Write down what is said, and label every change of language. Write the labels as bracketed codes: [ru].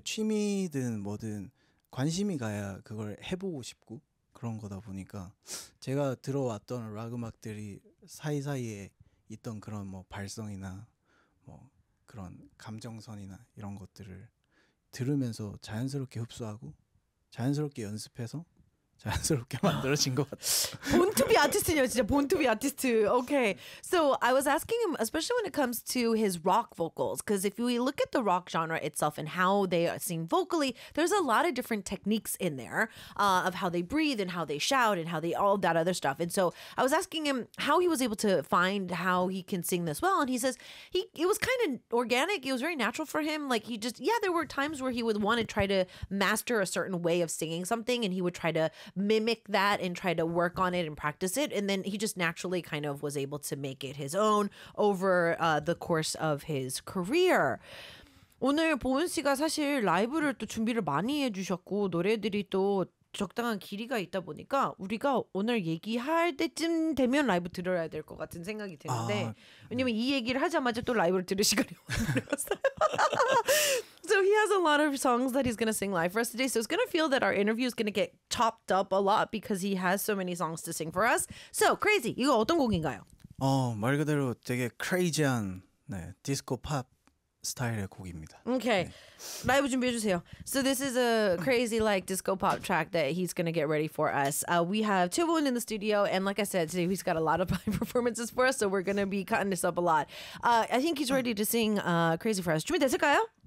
[ko] 취미든 뭐든 관심이 가야 그걸 해보고 싶고 그런 거다 보니까 제가 들어왔던 락 음악들이 사이사이에 있던 그런 뭐 발성이나 뭐 그런 감정선이나 이런 것들을 들으면서 자연스럽게 흡수하고 자연스럽게 연습해서 자연스럽게 만들어진 것 같아요. [en] Born to be artist [ko] 이냐 진짜 [en] born to be artist. Okay. So I was asking him, especially when it comes to his rock vocals, because if we look at the rock genre itself and how they sing vocally, there's a lot of different techniques in there of how they breathe and how they shout and how they all that other stuff. And so I was asking him how he was able to find how he can sing this well. And he says it was kind of organic. It was very natural for him. Like he just, yeah, there were times where he would want to try to master a certain way of singing something and he would try to mimic that and try to work on it and practice it. And then he just naturally kind of was able to make it his own over the course of his career. [ko] 오늘 보은 씨가 사실 라이브를 또 준비를 많이 해주셨고 노래들이 또 적당한 길이가 있다 보니까 우리가 오늘 얘기할 때쯤 되면 라이브 들어야 될 것 같은 생각이 드는데 왜냐면 네. 이 얘기를 하자마자 또 라이브를 들을 시간이 없어요. [en] So he has a lot of songs that he's going to sing live for us today. So it's going to feel that our interview is going to get chopped up a lot because he has so many songs to sing for us. So crazy. [ko] 이거 어떤 곡인가요? 말 그대로 되게 crazy한 네, 디스코 팝 스타일의 곡입니다. Okay. 네. 라이브 준비해 주세요. [en] So this is a crazy like disco pop track that he's going to get ready for us. We have two women in the studio and like I said, today he's got a lot of performances for us so we're going to be cutting this up a lot. I think he's ready to sing crazy for us. [ko] 준비됐을까요?